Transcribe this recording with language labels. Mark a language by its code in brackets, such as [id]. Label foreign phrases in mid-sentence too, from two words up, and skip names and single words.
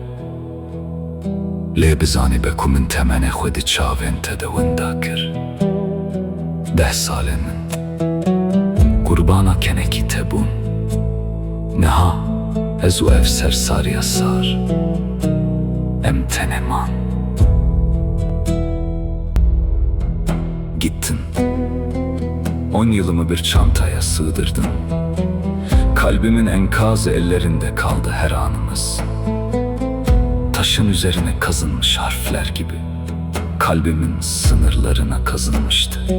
[ku] Lê bizanî be ku min temenê xwe di çavên te de winda kir. 10 salên min qurbana kenekî te bûn. Niha ez û ev sersariya sar, em tenê man. [tr] Gittin, 10 yılımı bir çantaya sığdırdın. Kalbimin enkazı ellerinde kaldı her anımız. Taşın üzerine kazınmış harfler gibi kalbimin sınırlarına kazınmıştı.